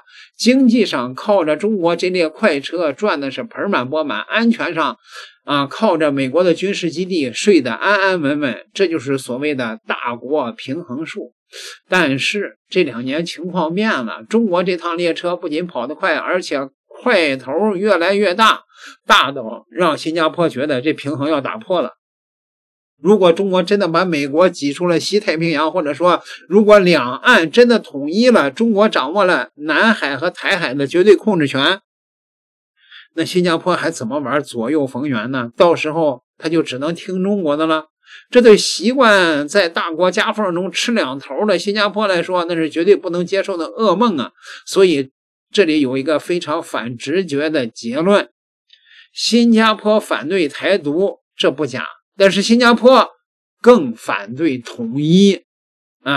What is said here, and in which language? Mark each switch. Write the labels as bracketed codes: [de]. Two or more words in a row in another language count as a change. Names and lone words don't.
[zh] 經濟上靠着中国這列快車賺的是盆滿缽滿，安全上靠着美國的軍事基地睡得安安穩穩，這就是所謂的大國平衡術。但是這2年情況變了，中国这趟列車不僅跑得快，而且塊頭越來越大，大到讓新加坡覺得這平衡要打破了。如果中國真的把美國擠出了西太平洋，或者說如果两岸真的統一了，中國掌握了南海和台海的絕對控制权，那新加坡還怎麼玩左右逢源呢？到时候他就只能听中國的了。這對習慣在大國夾縫中吃兩頭的新加坡來說，那是絕對不能接受的噩夢啊！所以這裡有一個非常反直覺的結論：新加坡反對台獨，這不假，但是新加坡更反對統一啊！